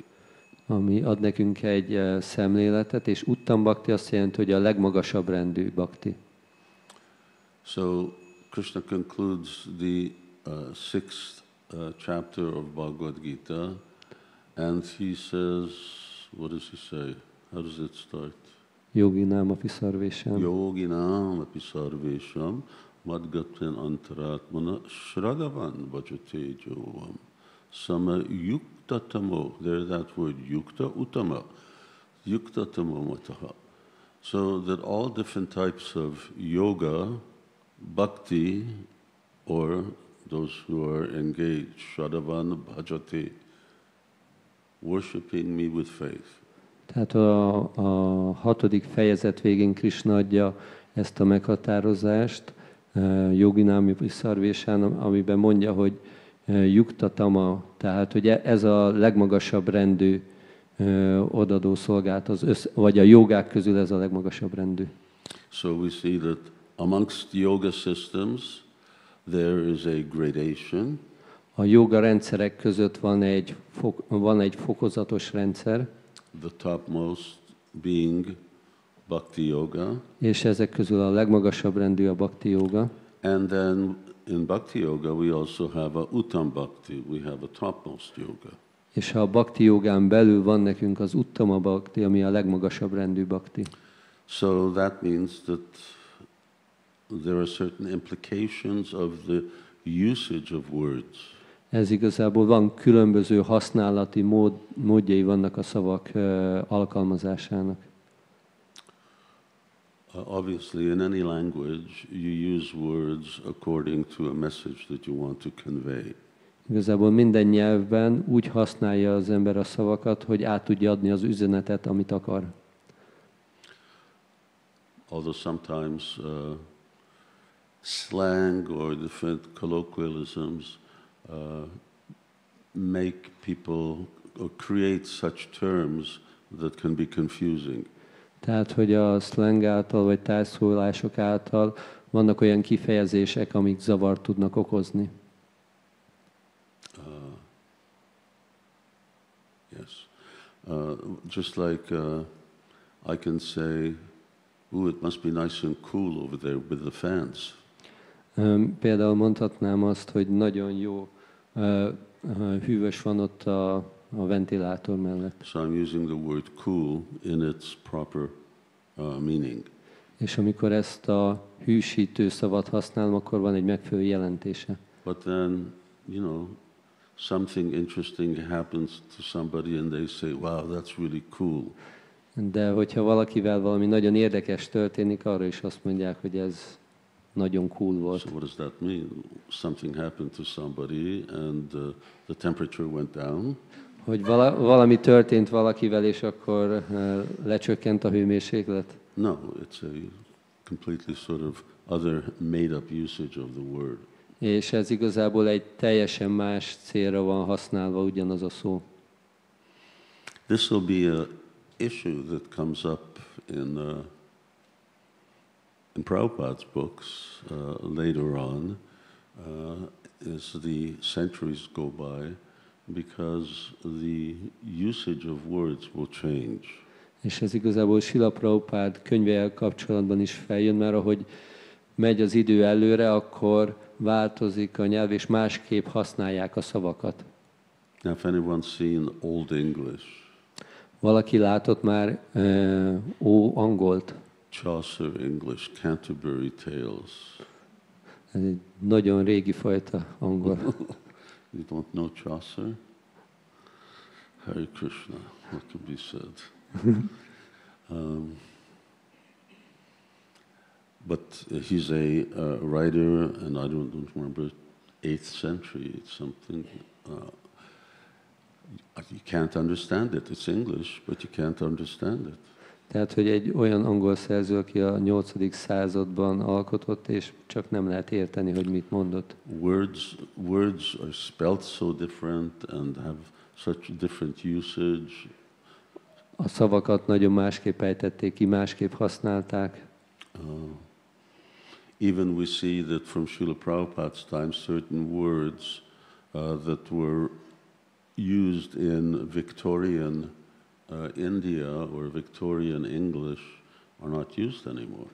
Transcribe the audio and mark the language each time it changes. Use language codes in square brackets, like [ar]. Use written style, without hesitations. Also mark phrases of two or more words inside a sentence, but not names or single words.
[hu] Ami ad nekünk egy szemléletet, és Uttama-bhakti azt jelenti, hogy a legmagasabb rendű bhakti. [en] So Krishna concludes the sixth chapter of Bhagavad Gita, and he says, what does he say? How does it start? [sa] Yogināmapi sarvesham. Yogināmapi sarvesham madgaten antaratmana shradavan bhajate jovam sama yukta tamo. [en] There's that word [sa] yukta uttama. Yukta tamo mataha. [en] So that all different types of yoga, bhakti, or those who are engaged, [sa] Shadavan Bhajate, [en] worshipping me with faith. [hu] Tehát a 6. fejezet végén Krishna adja ezt a meghatározást, [sa] Yogināmapi sarvesham, [hu] amiben mondja, hogy Yuktatama, tehát hogy ez a legmagasabb rendű odadó szolgálat, vagy a jogák közül ez a legmagasabb rendű. [en] So we see that amongst yoga systems there is a gradation. [hu] A joga rendszerek között van egy fokozatos rendszer. [en] The topmost being [sa] Bhakti Yoga. [hu] És ezek közül a legmagasabb rendű a [sa] Bhakti Yoga. [en] And then in [sa] Bhakti Yoga [en] we also have a Uttama-bhakti, we have a topmost yoga. [hu] És a Bhakti Jogán belül van nekünk az Uttama-bhakti, ami a legmagasabb rendű bhakti. [en] So that means that there are certain implications of the usage of words. [hu] Ez igazából van különböző használati módjai vannak a szavak alkalmazásának. [en] Obviously, in any language, you use words according to a message that you want to convey. [hu] Igazából minden nyelvben úgy használja az ember a szavakat, hogy át tudja adni az üzenetet, amit akar. [en] although sometimes slang or different colloquialisms make people or create such terms that can be confusing. [hu] Tehát, hogy a slang által, vagy tájszólások által vannak olyan kifejezések, amik zavart tudnak okozni. [en] Yes. Just like I can say, it must be nice and cool over there with the fans. [hu] Például mondhatnám azt, hogy nagyon jó, hűvös van ott a ventilátor mellett. [en] So I'm using the word cool in its proper meaning. [hu] És amikor ezt a hűsítő szavat használom, akkor van egy megfelelő jelentése. [en] But then, something interesting happens to somebody and they say, wow, that's really cool. [hu] De hogyha valakivel valami nagyon érdekes történik, arra is azt mondják, hogy ez nagyon cool volt. [en] So what does that mean? Something happened to somebody and the temperature went down. [hu] Hogy valami történt valakivel, és akkor lecsökkent a hőmérséklet? [en] No, it's a completely sort of other made-up usage of the word. [hu] És ez igazából egy teljesen más célra van használva ugyanaz a szó. [en] This will be an issue that comes up in Prabhupada's books later on as the centuries go by, because the usage of words will change. [hu] És ez igazából Srila Prabhupád könyvével kapcsolatban is feljön, mert ahogy megy az idő előre, akkor változik a nyelv, és másképp használják a szavakat. [en] Now, if anyone's seen Old English, [hu] valaki látott már angolt? [en] Chaucer English, Canterbury Tales. [hu] Ez egy nagyon régi fajta angol. [en] You don't know Chaucer? [sa] Hare Krishna, [en] what can be said? But he's a writer, and I don't remember, 8th century, something. You can't understand it. It's English, but you can't understand it. [hu] Tehát, hogy egy olyan angol szerző, aki a 8. században alkotott, és csak nem lehet érteni, hogy mit mondott. [en] Words are spelt so different and have such different usage. [hu] A szavakat nagyon másképp ejtették ki, másképp használták. [en] Even we see that from Srila Prabhupada's time, certain words that were used in Victorian India or Victorian English are not used anymore.